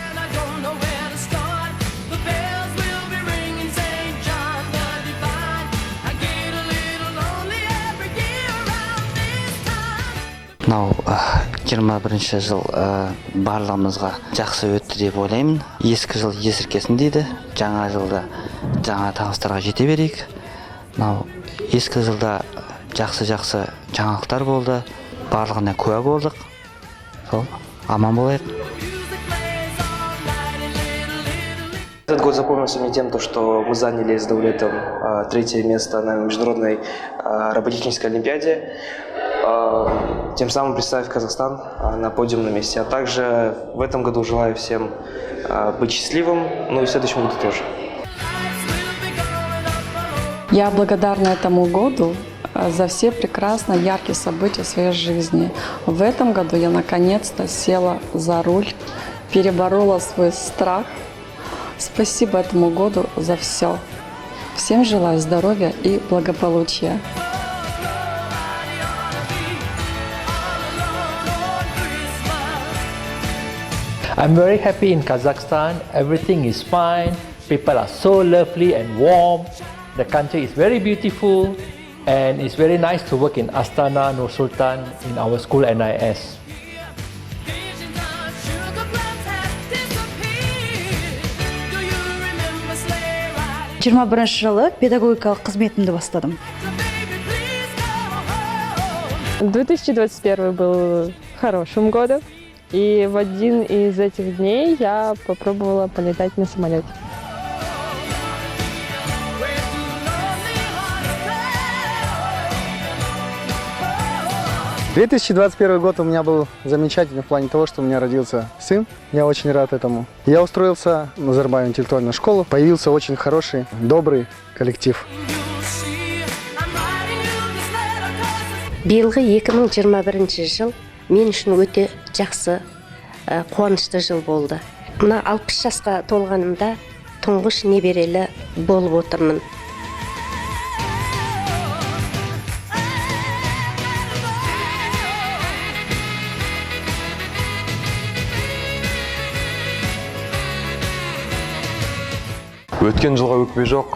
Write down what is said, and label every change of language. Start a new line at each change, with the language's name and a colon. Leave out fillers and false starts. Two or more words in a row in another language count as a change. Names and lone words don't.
Kazakh: Мынау 21 жыл барлығымызға жақсы өтті деп ойлаймын. Ескі жыл есіркесін дейді. Жаңа жылда жаңа табыстарға жете берейік. Мынау ескі жылда жақсы жаңалықтар болды. Барлығына куә болдық. Сол, аман болайық.
Russian: Этот год запомнился мне тем, что мы заняли с Даулетом 3-е место на Международной роботехнической олимпиаде, тем самым представив Казахстан на подиумном месте. А также в этом году желаю всем быть счастливым, ну и в следующем году тоже. Я благодарна этому году за все прекрасно яркие события в своей жизни. В этом году я наконец-то села за руль, переборола свой страх. Спасибо этому году за все. Всем желаю здоровья и благополучия.
English: I'm very happy in Kazakhstan. Everything is fine. People are so lovely and warm. The country is very beautiful, and it's very nice to work in Astana, Nur Sultan, in our school NIS.
Kazakh: Жылы педагогикалық қызметімді бастадым.
Russian: 2021 был хорошим годом, и в один из этих дней я попробовала полетать на самолете. — 2021 год у меня был замечательный в плане того, что у меня родился сын. Я очень рад этому. Я устроился в Назарбаев интеллектуальную школу. Появился очень хороший, добрый коллектив.
Kazakh: Биылғы 2021 жыл мен үшін өте жақсы, қуанышты жыл болды. Мына 60 жасқа толғанымда тұңғыш неберелі болып отырмын. Өткен жылға өкпе жоқ.